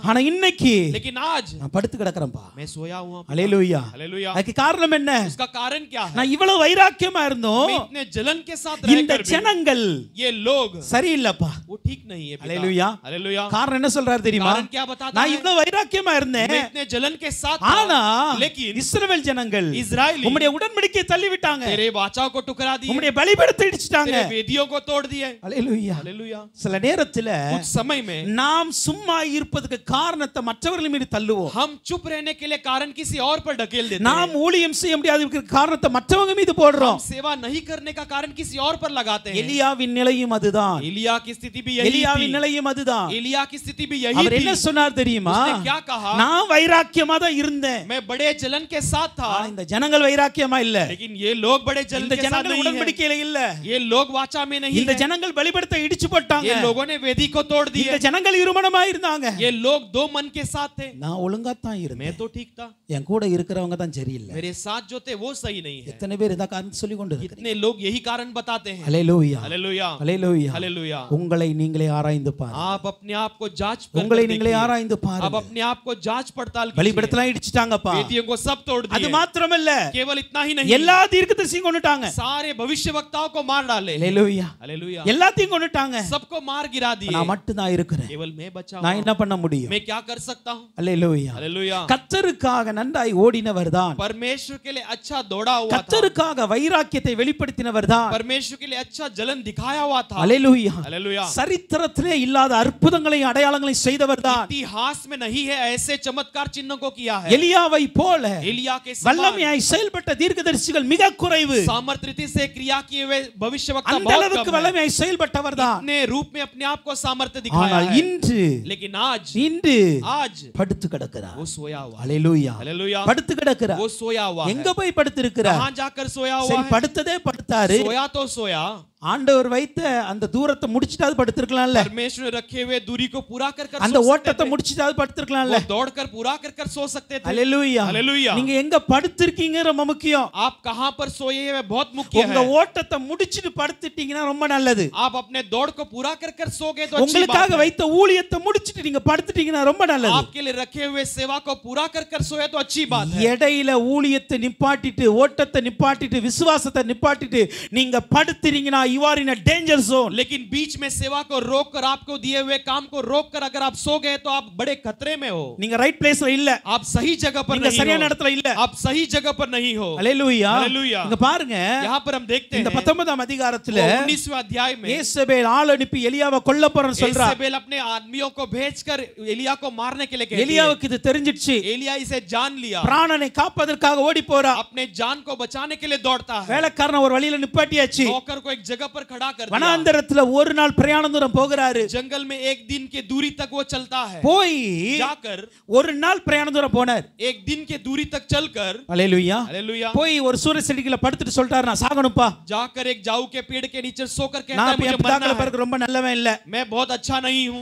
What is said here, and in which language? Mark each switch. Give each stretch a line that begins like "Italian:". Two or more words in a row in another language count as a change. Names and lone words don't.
Tamil: ஆனா இன்னைக்கு
Hindi: लेकिन आज
Tamil: நான் படுத்து கிடக்குறேன்பா.
Hindi: मैं सोया हुआ हूं।
Tamil: அல்லேலூயா.
Hindi: हालेलुया।
Tamil: அதுக்கு காரணம் என்ன?
Hindi: उसका कारण क्या है?
Tamil: நான் இவ்வளவு வைராக்கியமா இருந்தோம்,
Hindi: मैं इतने जलन के साथ
Tamil: இந்த
Hindi: रहकर भी
Tamil: ஜனங்கள்
Hindi: ये लोग
Tamil: சரியில்லப்பா.
Hindi: वो ठीक नहीं है। हालेलुया। हालेलुया।
Tamil: காரணம் என்ன சொல்றாரு தெரியுமா?
Hindi: कारण क्या बताता
Tamil: நான்
Hindi: है?
Tamil: இவ்வளவு வைராக்கியமா இருந்தேன்,
Hindi: मैं इतने जलन के साथ
Tamil: ஆனா
Hindi: था, लेकिन
Tamil: இஸ்ரவேல் ஜனங்கள்
Hindi: इजराइली
Tamil: உம்முடைய உடன்படிக்கையை தள்ளி விட்டாங்க,
Hindi: तेरे वाचाओं को टुकरा दिए,
Tamil: உம்முடைய பலிபீடத்தை இடிச்சிட்டாங்க.
Hindi: तेरे वेदियों को तोड़ दिए।
Tamil: அல்லேலூயா.
Hindi: हालेलुया।
Tamil: சில நேரத்துல
Hindi: कुछ समय में
Tamil: நாம் சும்மா இருப்பதுக்கு காரணத்தை மற்றவர்கள் மீது தள்ளுவோம்.
Hindi: हम चुप रहने के लिए कारण किसी और पर ढकेल देते
Tamil: நாம்
Hindi: हैं।
Tamil: ஊழியம் செய்ய முடியாததுக்கு காரணத்தை மற்றவங்க மீது போடுறோம்.
Hindi: हम सेवा नहीं करने का कारण किसी और पर लगाते हैं।
Tamil: எலியாவின் நிலையும் அதுதான்.
Hindi: एलिया की स्थिति भी यही
Tamil: எலியாவின்
Hindi: थी।
Tamil: நிலையும் அதுதான்.
Hindi: एलिया की स्थिति भी यही
Tamil: அவர்
Hindi: थी।
Tamil: என்ன சொன்னார் தெரியுமா?
Hindi: उसने क्या कहा?
Tamil: நான் வைராக்கியமா தான் இருந்தேன்,
Hindi: मैं बड़े जलन के साथ था,
Tamil: ஆனா இந்த ஜனங்கள் வைராக்கியமா இல்ல,
Hindi: लेकिन ये लोग बड़े जलन
Tamil: இந்த
Hindi: के साथ
Tamil: ஜனங்கள்
Hindi: नहीं है।
Tamil: உடன்படிக்கையில இல்ல,
Hindi: ये लोग वाचा में नहीं
Tamil: இந்த
Hindi: है।
Tamil: ஜனங்கள் பலிபீடத்தை இடிச்சு போட்டாங்க,
Hindi: ये लोगों ने वेदी को तोड़
Tamil: இந்த
Hindi: दिए।
Tamil: ஜனங்கள் இருமனமா இருந்தாங்க.
Hindi: ये लोग दो मन के साथ थे।
Tamil: நான் ஒழுங்கா தான்
Hindi: मैं
Tamil: இருந்தேன்,
Hindi: तो ठीक था,
Tamil: என் கூட இருக்கிறவங்க தான் சரியில்லை.
Hindi: मेरे साथ जो थे वो सही नहीं है।
Tamil: எத்தனை பேர் இந்த காரணத்தை சொல்லி கொண்டு இருக்கிறீங்க?
Hindi: इतने लोग यही कारण बताते हैं।
Tamil: அல்லேலூயா.
Hindi: हालेलुया।
Tamil: அல்லேலூயா.
Hindi: हालेलुया।
Tamil: உங்களை நீங்களே ஆராய்ந்து பாருங்க.
Hindi: आप अपने आप को जांच कर
Tamil: உங்களை நீங்களே
Hindi: देखिए।
Tamil: ஆராய்ந்து
Hindi: आप
Tamil: பாருங்க.
Hindi: अपने आप को जांच पड़ताल कीजिए।
Tamil: பலிபீடத்தெல்லாம் இடிச்சிட்டாங்கப்பா.
Hindi: वेदियों को सब तोड़
Tamil: அது
Hindi: दिए।
Tamil: மாத்திரமல்ல,
Hindi: केवल इतना ही नहीं,
Tamil: எல்லா தீர்க்கதரிசியும் கொன்னுட்டாங்க.
Hindi: सारे भविष्यवक्ताओं को मार डाले।
Tamil: அல்லேலூயா.
Hindi: हालेलुया।
Tamil: எல்லாத்தையும் கொன்னுட்டாங்க.
Hindi: सबको मार गिरा दिए।
Tamil: நான் மட்டும் தான் இருக்கிறேன்.
Hindi: केवल मैं बचा
Tamil: நான்
Hindi: हूं।
Tamil: என்ன பண்ண முடியும்?
Hindi: मैं क्या कर सकता हूं?
Tamil: அல்லேலூயா.
Hindi: हालेलुया।
Tamil: கர்த்தருக்காக நன்றாய் ஓடினவர்தான்,
Hindi: परमेश्वर के लिए अच्छा दौड़ा हुआ था,
Tamil: கர்த்தருக்காக வைராக்கியத்தை வெளிப்படுத்தினவர்தான்,
Hindi: परमेश्वर के लिए अच्छा जलन दिखाया हुआ था।
Tamil: அல்லேலூயா.
Hindi: हालेलुया।
Tamil: சரித்திரத்திலே இல்லாத அற்புதங்களையும் அடையாளங்களையும் செய்தவர்தான்.
Hindi: इतिहास में नहीं है ऐसे चमत्कार चिन्हों को किया है।
Tamil: எலியாவை போல
Hindi: एलिया के समान
Tamil: வல்லமையாய் செயல்பட்ட தீர்க்கதரிசிகள் மிக குறைவு.
Hindi: सामर्थ रीति से क्रिया किए हुए भविष्यवक्ता
Tamil: அந்த
Hindi: बहुत
Tamil: அளவுக்கு
Hindi: कम है।
Tamil: வல்லமையாய் செயல்பட்டவர்தான்.
Hindi: अपने रूप में अपने आप को सामर्थ्य दिखाया
Tamil: ஆனால்
Hindi: है।
Tamil: இன்று
Hindi: लेकिन आज आज
Tamil: படுத்து கிடக்கிறார்.
Hindi: वो सोया हुआ है।
Tamil: அல்லேலூயா.
Hindi: हालेलुया।
Tamil: படுத்து கிடக்கிறார்.
Hindi: वो सोया हुआ है।
Tamil: எங்க போய் படுத்திருக்கிறார்?
Hindi: कहां जाकर सोया हुआ
Tamil: சரி,
Hindi: है?
Tamil: படுத்ததே படுத்தாரு.
Hindi: सोया तो सोया,
Tamil: ஆண்டவர் வைத்த அந்த தூரத்தை முடிச்சிட்டாது படுத்திருக்கலாம்ல,
Hindi: परमेश्वर ने रखे हुए दूरी को पूरा कर कर
Tamil: அந்த
Hindi: सो सकते
Tamil: ஓட்டத்தை
Hindi: थे।
Tamil: முடிச்சிட்டாது படுத்திருக்கலாம்ல.
Hindi: वो दौड़कर पूरा कर कर सो सकते थे।
Tamil: அல்லேலூயா.
Hindi: हालेलुया।
Tamil: நீங்க எங்க படுத்திருக்கீங்க ரொம்ப முக்கியம்.
Hindi: आप कहां पर सोए हुए बहुत मुख्य
Tamil: உங்க
Hindi: है।
Tamil: ஓட்டத்தை முடிச்சிட்டு படுத்துட்டீங்கன்னா ரொம்ப நல்லது.
Hindi: आप अपने दौड़ को पूरा कर कर सो गए तो अच्छी बात
Tamil: உங்களுக்காக
Hindi: है।
Tamil: வைத்த ஊழியத்தை முடிச்சிட்டு நீங்க படுத்துட்டீங்கன்னா ரொம்ப நல்லது.
Hindi: आपके लिए रखे हुए सेवा को पूरा कर कर सोए तो अच्छी बात है।
Tamil: இடையில ஊழியத்தை நிப்பாட்டிட்டு, ஓட்டத்தை நிப்பாட்டிட்டு, விசுவாசத்தை நிப்பாட்டிட்டு நீங்க படுத்துறீங்கன்னா
English: you are in a danger zone.
Hindi: लेकिन बीच में सेवा को रोक कर, आपको दिए हुए काम को रोक कर अगर आप सो गए तो आप बड़े खतरे में हो।
Tamil: நீங்க
English: right place
Tamil: இல்ல,
Hindi: आप सही जगह पर
Tamil: நீங்க
Hindi: नहीं
Tamil: சரியான
Hindi: हो।
Tamil: இடத்துல இல்ல.
Hindi: आप सही जगह पर नहीं हो।
Tamil: அல்லேலூயா.
Hindi: हालेलुया।
Tamil: இங்க பாருங்க,
Hindi: यहाँ पर हम देखते
Tamil: இந்த
Hindi: हैं
Tamil: 19ஆம் அதிகாரத்துல
Hindi: 19वें अध्याय में
Tamil: யேசபேல் ஆள் அனுப்பி எலியாவை கொல்ல போறன்னு சொல்றா.
Hindi: एलिजाबेल अपने आदमियों को भेजकर एलिया को मारने के लिए कहती है।
Tamil: எலியாவுக்கு இது தெரிஞ்சிடுச்சு.
Hindi: एलिया इसे जान लिया,
Tamil: பிராணனை காப்பதற்காக ஓடி போறா.
Hindi: अपने जान को बचाने के लिए दौड़ता है।
Tamil: வேலைக்காரன் ஒரு வழியில நிப்பாட்டியாச்சு.
Hindi: नौकर को एक जगह पर खड़ा कर दिया।
Tamil: வனாந்தரத்துல ஒரு நாள் பிரயாண தூரம் போகிறாரு.
Hindi: जंगल में एक दिन के दूरी तक वो चलता है।
Tamil: போய்
Hindi: जाकर
Tamil: ஒரு நாள் பிரயாண தூரம் போனார்.
Hindi: एक दिन के दूरी तक चलकर,
Tamil: அல்லேலூயா,
Hindi: हालेलुया,
Tamil: போய் ஒரு சூரிய செடிக்குள்ள படுத்துட்டு சொல்லிட்டாரு, நான் சாகணும்ப்பா,
Hindi: जाकर एक जाऊ के पेड़ के नीचे सोकर कहता
Tamil: நான்
Hindi: है मुझे
Tamil: என் பிதாக்களை
Hindi: मरना है,
Tamil: பிறகு ரொம்ப நல்லவன் இல்ல.
Hindi: मैं बहुत अच्छा नहीं हूं।